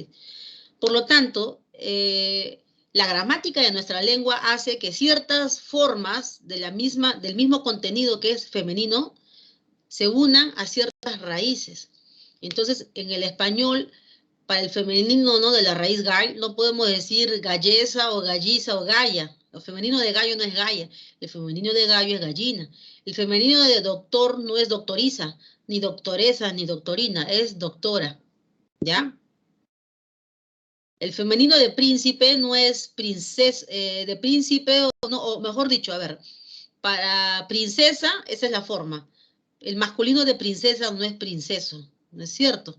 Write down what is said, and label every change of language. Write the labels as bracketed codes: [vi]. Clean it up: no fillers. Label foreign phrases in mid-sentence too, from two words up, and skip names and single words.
[es] Por lo tanto, la gramática de nuestra lengua hace que ciertas formas del mismo contenido que es femenino se unan a ciertas raíces. Entonces, en el español, para el femenino, ¿no?, de la raíz gall, no podemos decir gallesa o galliza o galla. El femenino de gallo no es galla, el femenino de gallo es gallina. El femenino de doctor no es doctoriza, ni doctoresa, ni doctorina, es doctora, ¿ya? El femenino de príncipe no es princesa, de príncipe, o mejor dicho, a ver, para princesa, esa es la forma. El masculino de princesa no es princeso, ¿no es cierto?